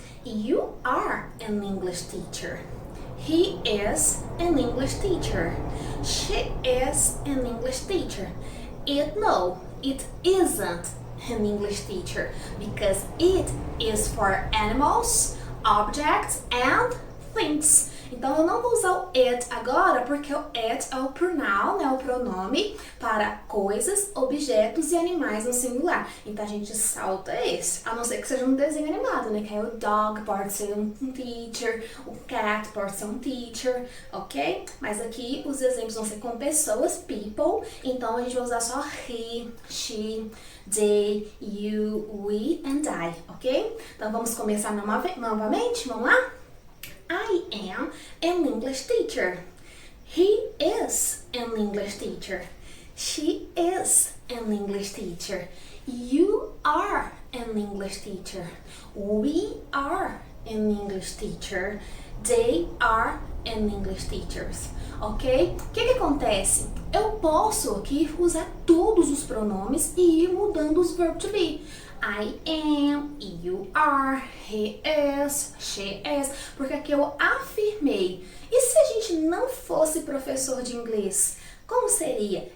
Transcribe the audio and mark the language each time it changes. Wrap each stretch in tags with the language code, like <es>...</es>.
<en>You are an English teacher. He is an English teacher. She is an English teacher. No, it isn't an English teacher because it is for animals, objects, and things.</en> <pt>Então, eu não vou usar o it agora, porque o it é o pronoun, né, o pronome para coisas, objetos e animais no singular. Então, a gente salta esse, a não ser que seja um desenho animado, né, que aí o dog pode ser um teacher, o cat pode ser um teacher, ok? Mas aqui os exemplos vão ser com pessoas, people, então a gente vai usar só he, she, they, you, we and I, ok? Então, vamos começar novamente, vamos lá?</pt> <en>I am an English teacher. He is an English teacher. She is an English teacher. You are an English teacher. We are an English teacher. They are an English teachers.</en> <pt>Ok? O que acontece? Eu posso aqui usar todos os pronomes e ir mudando os verb to be.</pt> <en>I am, you are, he is, she is,</en> <pt>porque aqui eu afirmei. E se a gente não fosse professor de inglês, como seria?</pt>